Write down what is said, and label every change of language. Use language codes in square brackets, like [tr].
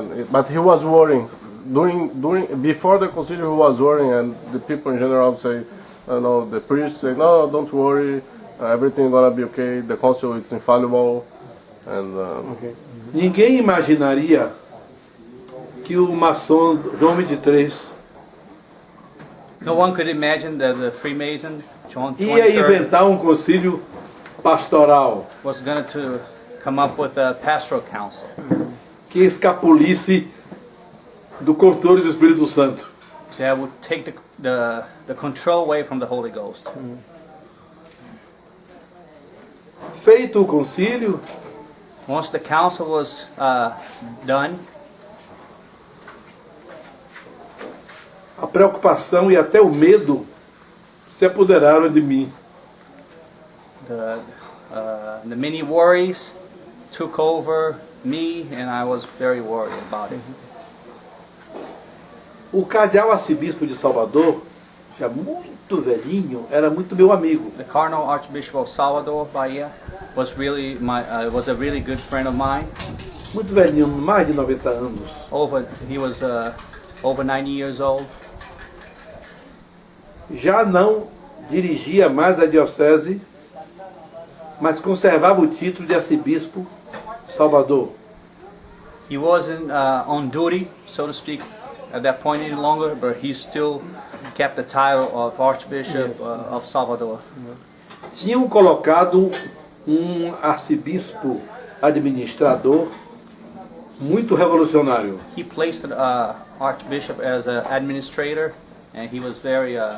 [en] But he was worrying before the concile. He was worrying, and the people in general say, "No." The priests say, "No, don't worry. Everything is gonna be okay. The council is infallible." And okay. [pt] Ninguém imaginaria que o maçom João 23 [en] no one could imagine that the Freemason John [pt] ia inventar concílio pastoral [en] was going to come up with a pastoral council [pt] que escapulisse do controle do Espírito Santo. [en] That would take the control away from the Holy Ghost. [pt] Feito o concílio, [en] once the council was done, [pt] a preocupação e até o medo se apoderaram de mim. [en] The many worries took over me, and I was very worried about it. [pt] O cardeal arcebispo de Salvador, já muito velhinho, era muito meu amigo. [en] The Cardinal Archbishop of Salvador, Bahia, was a really good friend of mine. [pt] Muito velhinho, mais de 90 anos. [en] He was over 90 years old. [pt] Já não dirigia mais a diocese, mas conservava o título de arcebispo Salvador. [en] He wasn't on duty, so to speak, at that point any longer, but he still kept the title of Archbishop of Salvador. [pt] Tinham colocado arcebispo administrador muito revolucionário. [en] He placed the Archbishop as an administrator, and he was very